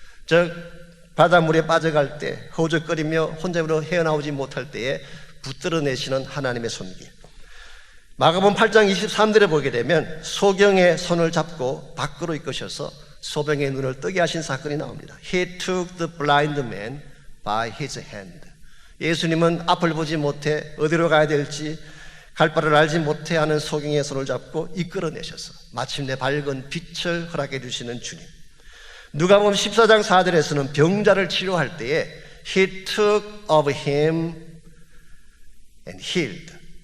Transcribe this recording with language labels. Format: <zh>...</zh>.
<ko>즉 바닷물에 빠져갈 때 허우적거리며 혼자로 헤어나오지 못할 때에 붙들어내시는 하나님의 손길. 마가복음 8장 23절에 보게 되면 소경의 손을 잡고 밖으로 이끄셔서 소병의 눈을 뜨게 하신 사건이 나옵니다.</ko> <en>He took the blind man by his hand.</en> <ko>예수님은 앞을 보지 못해 어디로 가야 될지 갈 바를 알지 못해 하는 소경의 손을 잡고 이끌어내셔서 마침내 밝은 빛을 허락해 주시는 주님. 누가복음 14장 4절에서는 병자를 치료할 때에</ko> <en>He took of him and healed.</en>